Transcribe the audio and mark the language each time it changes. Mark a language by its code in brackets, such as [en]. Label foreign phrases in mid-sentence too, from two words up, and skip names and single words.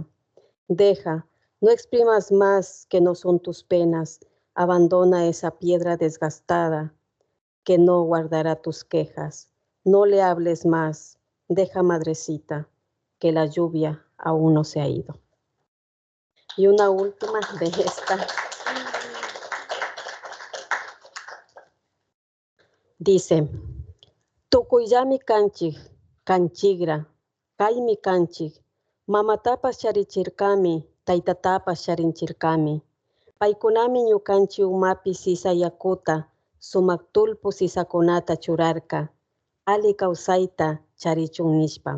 [es] Deja, no exprimas más que no son tus penas, abandona esa piedra desgastada que no guardará tus quejas. No le hables más, deja, madrecita, que la lluvia aún no se ha ido. Y una última de esta. Dice, [qu] Tukuyami canchigra, kaimi canchig, mamatapas charichirkami, taitatapas charinchirkami. Paikunami ñukanchi umapi sisayakuta, sumaktulpu sisakunata churarka, ali kawsayta charichun nishpa.